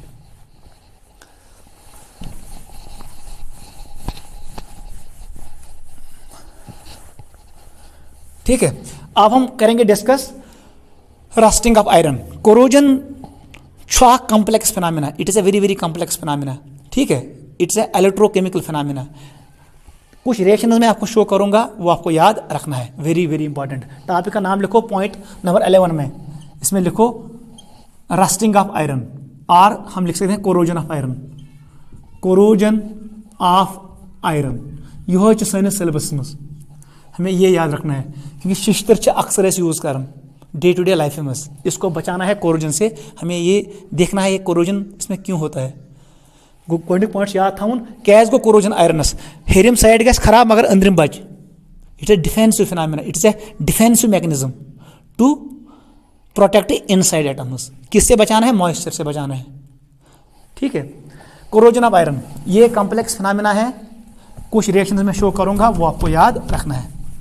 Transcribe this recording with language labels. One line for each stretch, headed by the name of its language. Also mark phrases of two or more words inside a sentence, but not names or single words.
Hindi: ठीक है, अब हम करेंगे
English: discuss rusting of iron. कोरोजन छा complex phenomena, It is a very very complex phenomena,
Hindi: ठीक है।
English: It's an electrochemical phenomena.
Hindi: कुछ रिएक्शन में आपको शो करूंगा, वो आपको याद रखना है,
English: very very important.
Hindi: टॉपिक का नाम लिखो पॉइंट नंबर 11 में, इसमें लिखो
English: rusting of iron,
Hindi: और हम लिख सकते हैं
English: corrosion of iron, corrosion of iron.
Hindi: यह सानिस सिलेबस में हमें ये याद रखना है, क्योंकि
Kashmiri: शिश्तर अक्सर यूज कर
English: day to day life
Hindi: में, इसको बचाना है कोरोजन से। हमें ये देखना है ये कोरोजन इसमें क्यों होता है।
English: गोडनिक पॉइंट्स
Kashmiri: याद थवन, क्या गो कोरोजन आयरनस, हेरिम साइड गस खराब मगर अंदरिम बच।
English: It is defensive phenomena, it is a defensive mechanism to protect inside atoms.
Hindi: किससे बचाना है, मॉइस्चर से बचाना है, ठीक है।
English: corrosion of iron
Hindi: ये
English: complex phenomena
Hindi: है, कुछ रिएक्शंस में शो करूंगा, वो आपको याद रखना है।